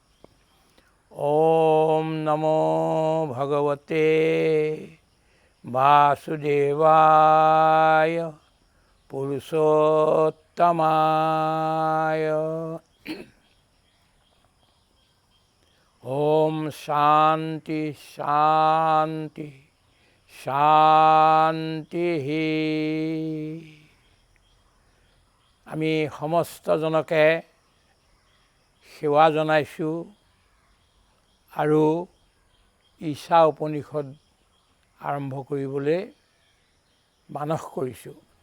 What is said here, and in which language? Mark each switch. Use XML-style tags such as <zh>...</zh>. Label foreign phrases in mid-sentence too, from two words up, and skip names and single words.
<sa>ॐ नमो भगवते वासुदेवाय पुरुषोत्तमाय ॐ शान्ति शान्ति शान्तिः</sa> <as>আমি সমস্তজনকে সেৱা জনাইছোঁ আৰু ঈশা উপনিষদ আৰম্ভ কৰিবলৈ মানস কৰিছোঁ।</as>